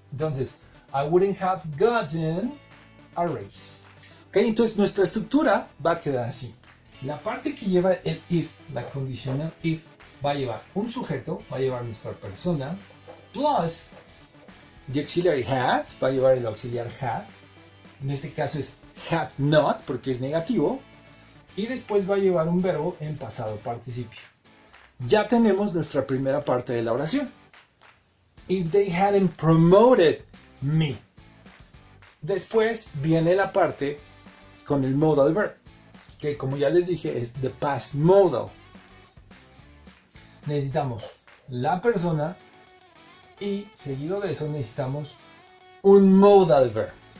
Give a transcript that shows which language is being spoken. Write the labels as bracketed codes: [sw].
[en] Entonces, I wouldn't have gotten a raise. [es] Ok, entonces nuestra estructura va a quedar así. La parte que lleva el if, la condicional if, va a llevar un sujeto, va a llevar nuestra persona, [en] plus the auxiliary have, [es] va a llevar el auxiliar have. En este caso es have not, porque es negativo. Y después va a llevar un verbo en pasado participio. Ya tenemos nuestra primera parte de la oración. [en] If they hadn't promoted me. [es] Después viene la parte con el modal verb, que como ya les dije es the past modal. Necesitamos la persona y seguido de eso necesitamos un modal verb.